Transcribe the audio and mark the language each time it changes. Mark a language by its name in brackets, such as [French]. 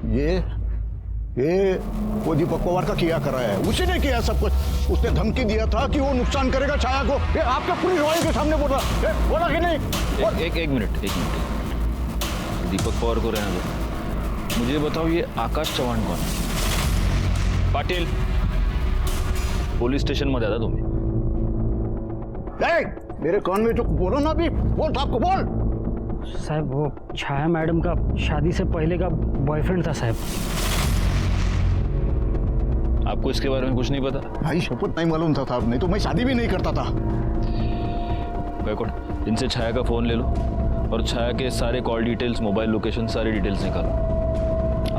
[Hindi] ये वो दीपक पवार का किया करा है, उसी ने किया सब कुछ। उसने धमकी दिया था कि वो नुकसान करेगा छाया को। ये आपके पुलिस वाले के सामने बोला कि नहीं? एक मिनट। दीपक पवार को रहने दो, मुझे बताओ ये आकाश चौहान कौन है? [Marathi] पाटिल, पुलिस स्टेशन मध्ये आता तुम्ही? [Hindi] मेरे कान में जो बोलो ना, अभी बोल साहब को बोल। साहब वो छाया मैडम का शादी से पहले का बॉयफ्रेंड था साहब। आपको इसके बारे में कुछ नहीं पता? भाई शपथ नहीं मालूम था साहब, नहीं तो मैं शादी भी नहीं करता था। गायकवाड़, इनसे छाया का फोन ले लो और छाया के सारे कॉल डिटेल्स, मोबाइल लोकेशन, सारी डिटेल्स निकालो।